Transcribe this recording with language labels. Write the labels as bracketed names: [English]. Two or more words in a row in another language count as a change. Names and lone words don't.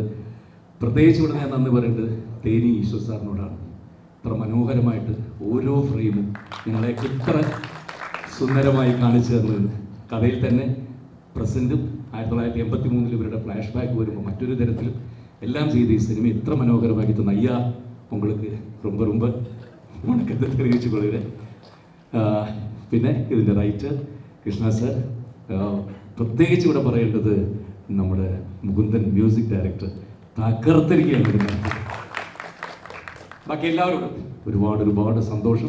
[Malayalam] പ്രത്യേകിച്ച് ഇവിടെ ഞാൻ നന്ദി പറയേണ്ടത് തേനി ഈശ്വർ സാറിനോടാണ്. ഇത്ര മനോഹരമായിട്ട് ഓരോ ഫ്രെയിമും ഞങ്ങളെ ഇത്ര സുന്ദരമായി കാണിച്ചു തന്നത്. കഥയിൽ തന്നെ പ്രസൻറ്റും 1983 ഇവരുടെ ഫ്ലാഷ് ബാക്ക് വരുമ്പോൾ മറ്റൊരു തരത്തിലും എല്ലാം ചെയ്ത് ഈ സിനിമ ഇത്ര മനോഹരമാക്കി തന്ന അയ്യാ [Tamil] உங்களுக்கு ரொம்ப ரொம்ப [Malayalam] വണക്കത്തെ തെളിയിച്ചു കൊള്ളുക. പിന്നെ ഇതിൻ്റെ റൈറ്റർ കൃഷ്ണ സർ, പ്രത്യേകിച്ച് ഇവിടെ പറയേണ്ടത് നമ്മുടെ മുകുന്ദൻ മ്യൂസിക് ഡയറക്ടർ തകർത്തിരിക്കുകയാണ്. ബാക്കി എല്ലാവരോടും ഒരുപാട് സന്തോഷം.